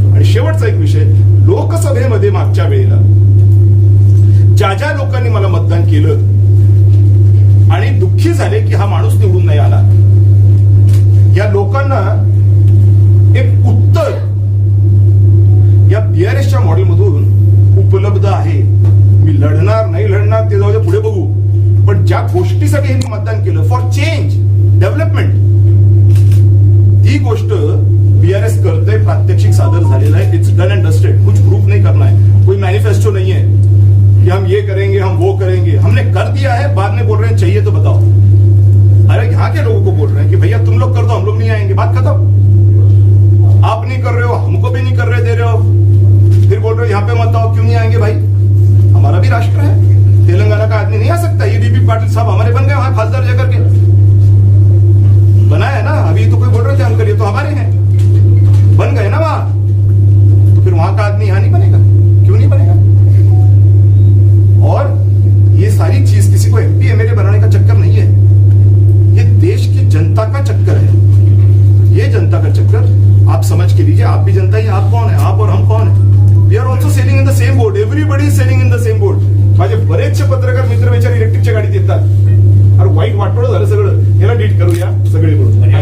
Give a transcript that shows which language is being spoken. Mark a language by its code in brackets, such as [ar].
[mr] आणि शेवटचा एक विषय, लोकसभेमध्ये मागच्या वेळेला ज्या लोकांनी मला मतदान केलं आणि दुःखी झाले की हा माणूस निवडून नाही आला, या लोकांना एक उत्तर या बीआरएसच्या मॉडेलमधून उपलब्ध आहे. मी लढणार नाही लढणार ते जाऊ दे, पुढे बघू, पण ज्या गोष्टीसाठी हे मी मतदान केलं [en] for change development, [mr] ती गोष्ट बीआरएस करते, प्रात्यक्षिक सादर झालेलं आहे. [en] it's done and dusted, [hi] कुछ प्रूफ नहीं करना है, कोई मैनिफेस्टो नहीं है कि हम ये करेंगे हम वो करेंगे, हमने कर दिया है. बाद में बोल रहे हैं चाहिए तो बताओ. अरे यहाँ के लोगों को बोल रहे हैं कि भैया तुम लोग कर दो हम लोग नहीं आएंगे, बात खत्म. आप नहीं कर रहे हो, हमको भी नहीं कर रहे दे रहे हो, फिर बोल रहे हो यहाँ पे मत आओ, क्यों नहीं आएंगे भाई, हमारा भी राष्ट्र है, तेलंगाना का आदमी नहीं आ सकता. ये बीबी पाटिल साहब हमारे बन गए वहां खासदार जगह के, बनाया ना, अभी तो कोई बोल रहे थे हम करिए, तो हमारे हैं, बन गए ना वहां, तो फिर वहां का आदमी यहां नहीं बनेगा, क्यों नहीं बनेगा. और ये सारी चीज किसी को एमपी एमएलए बनाने का चक्कर नहीं है, ये देश की जनता का चक्कर है. ये जनता का चक्कर आप समझ के लीजिए, आप भी जनता ही, आप कौन है, आप और हम कौन है. [en] We are also sailing in the same boat, everybody is sailing in the same boat. [mr] माझे बरेचसे पत्रकार मित्र विचार इलेक्ट्रिकच्या गाडीत येतात, अरे वाईट वाटोळ झालं सगळं, याला डीट करूया सगळे मिळून.